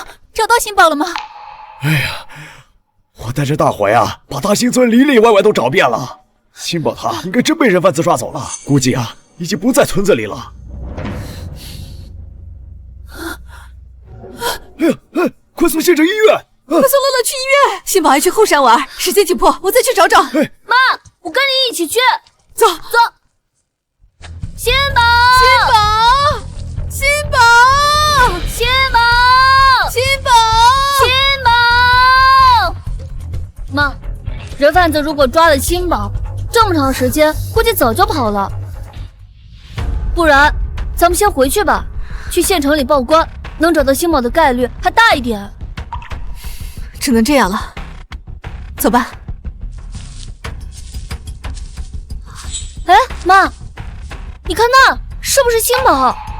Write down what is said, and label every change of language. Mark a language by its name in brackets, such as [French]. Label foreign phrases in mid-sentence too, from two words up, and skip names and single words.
[Chinese] 找到新寶了嗎？哎呀，我帶着大夥呀，把大興村裡裡外外都找遍了。新寶他應該真被人販子抓走了，估計啊，已經不在村子裡了。哎呀，快送縣城醫院！快送樂樂去醫院！新寶還去後山玩，時間緊迫，我再去找找。媽，我跟你一起去。走。新寶！媽，人販子如果抓了新寶，這麼長時間，估計早就跑了。不然，咱們先回去吧，去縣城裡報官，能找到新寶的概率還大一點。只能這樣了，走吧。哎，媽，你看那是不是星寶？